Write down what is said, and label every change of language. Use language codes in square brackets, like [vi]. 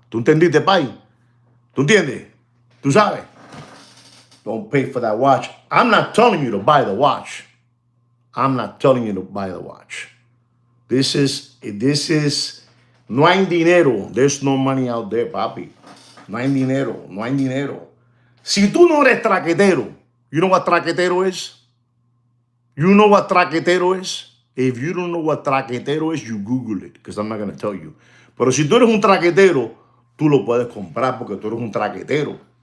[es] ¿Tú entendiste, pai? ¿Tú entiendes? ¿Tú sabes? [en] Don't pay for that watch. I'm not telling you to buy the watch. I'm not telling you to buy the watch. This is, [es] no hay dinero. [en] There's no money out there, papi. [es] No hay dinero, no hay dinero. Si tú no eres traquetero, [en] you know what traquetero is? You know what traquetero is? If you don't know what traquetero is, you Google it, because I'm not going to tell you. [es] Pero si tú eres un traquetero, tú lo puedes comprar porque tú eres un traquetero.